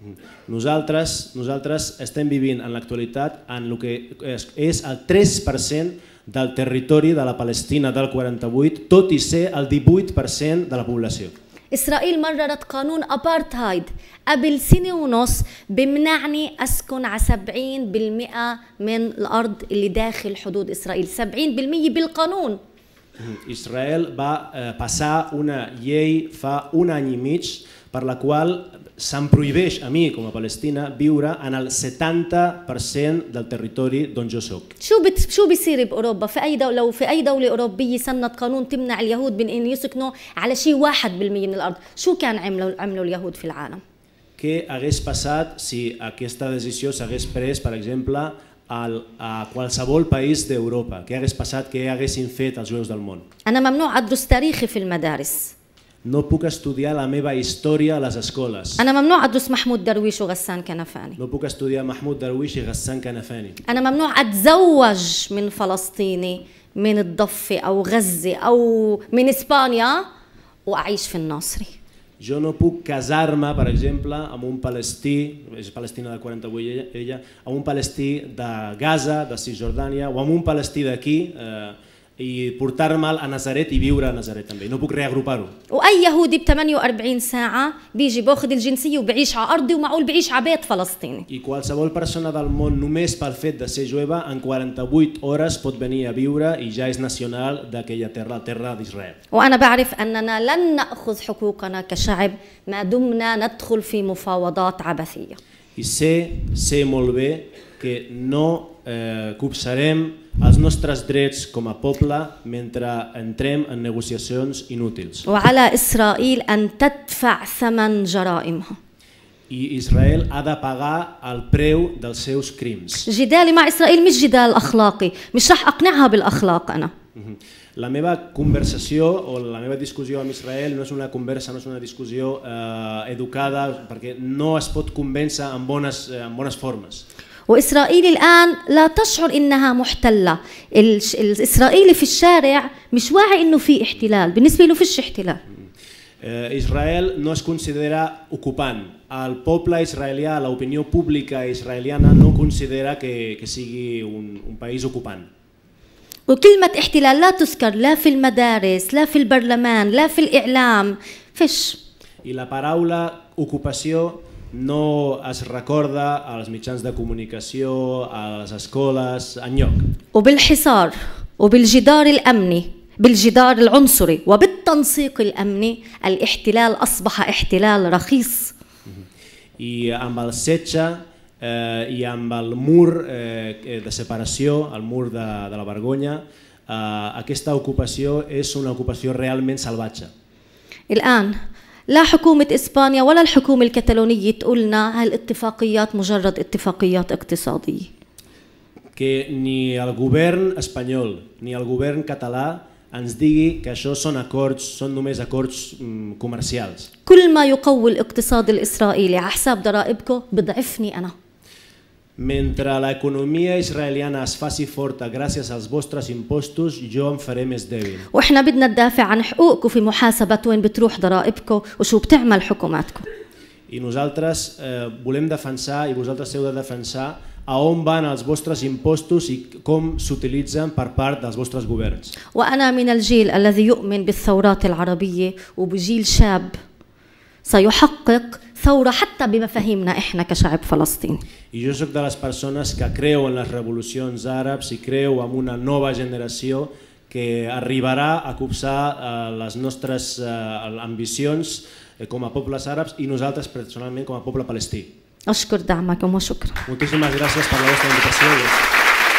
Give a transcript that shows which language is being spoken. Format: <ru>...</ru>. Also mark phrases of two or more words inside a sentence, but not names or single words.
<ca>Nosaltres estem vivint en l'actualitat en el que és el 3% del territori de la Palestina del 48, tot i ser el 18% de la població.</ca> <ar>إسرائيل مررت قانون أبارتهايد قبل سنة ونص بمنعني أسكن على 70% من الأرض اللي داخل حدود إسرائيل. 70% بالقانون.</ar> <ca>Israel va passar una llei fa un any i mig per la qual se'm prohibeix a mi com a Palestina viure en el 70% del territori d'on jo soc.</ca> <ar>شو بيصير بأوروبا؟ في أي دولة، لو في أي دولة أوروبية سنت قانون تمنع اليهود من أن يسكنوا على شيء 1% من الأرض، شو كان عملوا اليهود في العالم؟</ar> <ca>Què hagués passat si aquesta decisió s'hagués pres, per exemple, a qualsevol país d'Europa? Què hagués passat, què haguessin fet els jueus del món?</ca> <ar>أنا ممنوع أدرس تاريخي في المدارس.</ar> <ca>No puc estudiar la meva història a les escoles.</ca> <ar>أنا ممنوع أدرس محمود درويش وغسان كنفاني.</ar> <ca>No puc estudiar Mahmoud Darwish i Ghassan Kanafani.</ca> <ar>أنا ممنوع أتزوج من فلسطيني من الضفة أو غزة أو من إسبانيا وأعيش في الناصري.</ar> <ca>Jo no puc casar-me, per exemple, amb un palestí, és palestina del 48 ella, amb un palestí de Gaza, de Cisjordània, o amb un palestí d'aquí, i portar-me'l a Nazaret i viure a Nazaret també. No puc reagrupar-ho.</ca> <ar>وأي يهودي ب 48 ساعة بيجي باخذ الجنسية وبعيش على أرضي ومعقول بعيش على بيت فلسطيني.</ar> <ca>I qualsevol persona del món només pel fet de ser jueva en 48 hores pot venir a viure i ja és nacional d'aquella terra, la terra d'Israel.</ca> <ar>وأنا بعرف أننا لن نأخذ حقوقنا كشعب ما دمنا ندخل في مفاوضات عبثية.</ar> <ca>I sé molt bé que no copsarem els nostres drets com a poble mentre entrem en negociacions inútils.</ca> <ar>وعلى إسرائيل أن تدفع ثمن جرائمها.</ar> <ca>I Israel ha de pagar el preu dels seus crims.</ca> <ar>جدالي مع إسرائيل مش جدال أخلاقي، مش رح أقنعها بالأخلاق أنا.</ar> <ca>La meva conversació o la meva discussió amb Israel no és una conversa, no és una discussió educada, perquè no es pot convèncer amb bones formes.</ca> <ar>وإسرائيل الآن لا تشعر إنها محتلة. الإسرائيلي في الشارع مش واعي إنه في احتلال، بالنسبة له فيش احتلال.</ar> <ca>Israel no es considera ocupant. El poble israelià, l'opinió pública israeliana no considera que sigui un país ocupant.</ca> <ar>وكلمة احتلال لا تذكر لا في المدارس لا في البرلمان لا في الإعلام فيش.</ar> <ca>I la paraula ocupació no es recorda als mitjans de comunicació, a les escoles, enlloc.</ca> <ar>وبالحصار وبالجدار الأمني بالجدار العنصري وبالتنسيق الأمني الاحتلال أصبح احتلال رخيص.</ar> <ca>I amb el setge i amb el mur de separació, el mur de la vergonya, aquesta ocupació és una ocupació realment salvatge.</ca> <ar>الآن لا حكومة إسبانيا ولا الحكومة الكتالونية تقولنا هالاتفاقيات مجرد اتفاقيات اقتصادية.</ar> <ca>Que ni el govern espanyol ni el govern català ens digui que això són només acords comercials.</ca> <ar>كل ما يقوي الاقتصاد الإسرائيلي على حساب ضرائبكم بضعفني أنا.</ar> <ca>Mentre l'economia israeliana es faci forta gràcies als vostres impostos, jo em faré més dèbil.</ca> <ar>وإحنا بدنا ندافع عن حقوقكم في محاسبة وين بتروح ضرائبكم وشو بتعمل حكوماتكم.</ar> <ca>I nosaltres volem defensar i vosaltres heu de defensar a on van els vostres impostos i com s'utilitzen per part dels vostres governs.</ca> <ar>وأنا من الجيل الذي يؤمن بالثورات العربية وبجيل شاب سيحقق ثورة حتى بمفاهيمنا إحنا كشعب فلسطيني.</ar> <ca>I jo soc de les persones que creu en les revolucions àrabs i creu en una nova generació que arribarà a copsar les nostres ambicions com a pobles àrabs i nosaltres personalment com a poble palestí.</ca> <ar>أشكر دعمكم وشكرا.</ar> <ca>Moltíssimes gràcies per la vostra invitació.</ca>